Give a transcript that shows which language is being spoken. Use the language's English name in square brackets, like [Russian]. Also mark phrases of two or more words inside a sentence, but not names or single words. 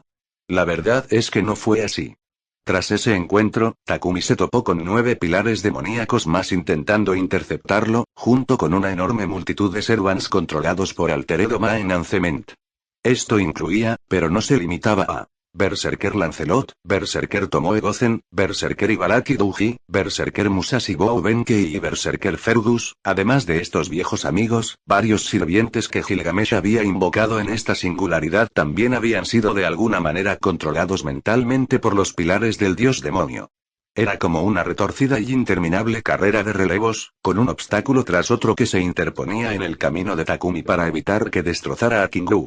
[Spanish] La verdad es que no fue así. Tras ese encuentro, Takumi se topó con 9 pilares demoníacos más intentando interceptarlo, junto con una enorme multitud de servants controlados por Alteredo Maintenancement. Esto incluía, pero no se limitaba a Berserker Lancelot, Berserker Tomoe Gozen, Berserker Ibaraki Douji, Berserker Musashi Bou Benkei y Berserker Fergus. Además de estos viejos amigos, varios sirvientes que Gilgamesh había invocado en esta singularidad también habían sido de alguna manera controlados mentalmente por los pilares del dios demonio. Era como una retorcida y interminable carrera de relevos, con un obstáculo tras otro que se interponía en el camino de Takumi para evitar que destrozara a Kingu.